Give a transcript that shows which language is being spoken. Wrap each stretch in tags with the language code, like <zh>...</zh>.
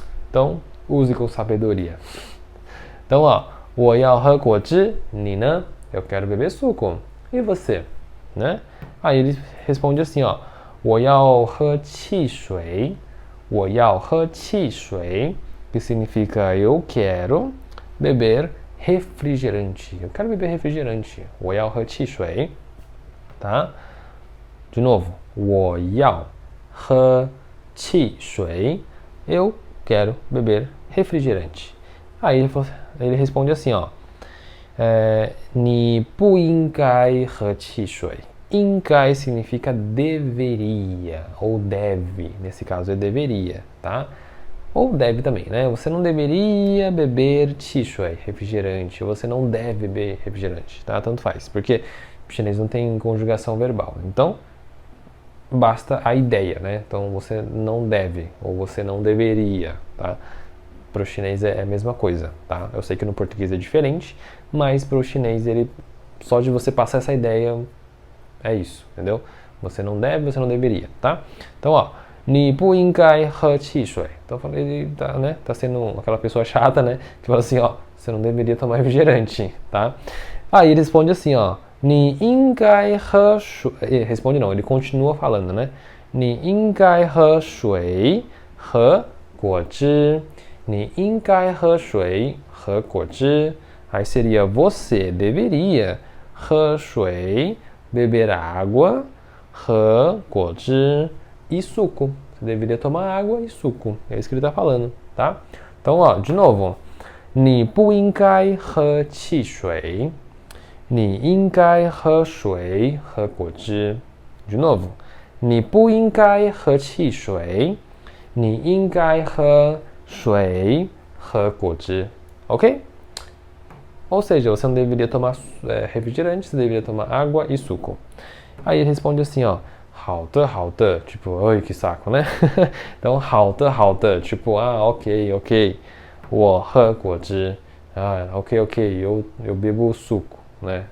<pt>Então use com sabedoria. Então, ó,</pt> <zh>我要喝果汁, 你呢?</zh> <pt>Eu quero beber suco. E você? Né? Aí ele responde assim, ó,</pt> <zh>我要喝汽水. 我要喝汽水,</zh> <pt>que significa eu quero beber refrigerante. Eu quero beber refrigerante.</pt> <zh>我要喝汽水, tá? De novo, 我要喝汽水.</zh> <pt>Eu quero beber refrigerante. Aí ele responde assim, ó,</pt> <zh>你不应该喝汽水.</zh> <pt>应该 significa deveria, ou deve, nesse caso é deveria, tá? Ou deve também, né? Você não deveria beber chishui, refrigerante, ou você não deve beber refrigerante, tá? Tanto faz, porque o chinês não tem conjugação verbal, então basta a ideia, né? Então você não deve, ou você não deveria, tá? Para o chinês é a mesma coisa, tá? Eu sei que no português é diferente, mas para o chinês ele, só de você passar essa ideia, é isso, entendeu? Você não deve, você não deveria, tá?</pt> <zh>Então, ó, 你不应该喝汽水.</zh> <pt>Então, ele tá, né? Tá sendo aquela pessoa chata, né? Que fala assim, ó, você não deveria tomar refrigerante, tá? Aí ele responde assim, ó,</pt> <zh>你应该喝水.</zh> <pt>Responde não, ele continua falando, né?</pt> <zh>你应该喝水和果汁. 你应该喝水和果汁.</zh> <pt>Aí seria você deveria</pt> <zh>喝水</zh> <pt>beber água</pt> <zh>和果汁</zh> <pt>e suco. Você deveria tomar água e suco. É isso que ele está falando, tá? Então, ó, de novo.</pt> <zh>你不应该喝汽水 你应该喝水和果汁.</zh> <pt>De novo.</pt> <zh>你不应该喝汽水你应该喝水和果汁.</zh> <pt>Ok? Ou seja, você não deveria tomar refrigerante, você deveria tomar água e suco. Aí ele responde assim, ó.</pt> <zh>好的, 好的.</zh> <pt>Tipo, ai, que saco, né?</pt> <zh>Então, 好的, 好的.</zh> <pt>Tipo, ok.</pt> <zh>我喝果汁.</zh> <pt>Ok, eu bebo suco, né?</pt>